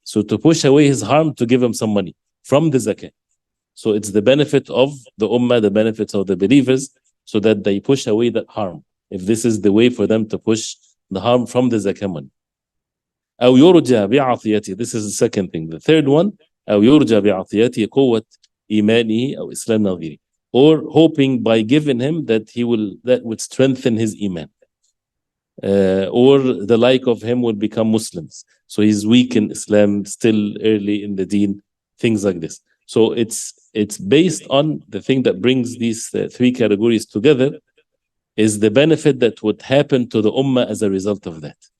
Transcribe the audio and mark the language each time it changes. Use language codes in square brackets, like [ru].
[en] So to push away his harm, to give him some money from the zakah. So it's the benefit of the ummah, the benefits of the believers, so that they push away that harm. If this is the way for them to push the harm from the zakah money. [ar] أو يرجى بعطيته. [en] This is the second thing. The third one, [ar] أو يرجى بعطيته قوة إيمانه أو إسلام نظيره. [en] Or hoping by giving him that would strengthen his iman. Or the like of him will become Muslims. So he's weak in Islam, still early in the deen, things like this. So it's based on the thing that brings these three categories together, is the benefit that would happen to the ummah as a result of that.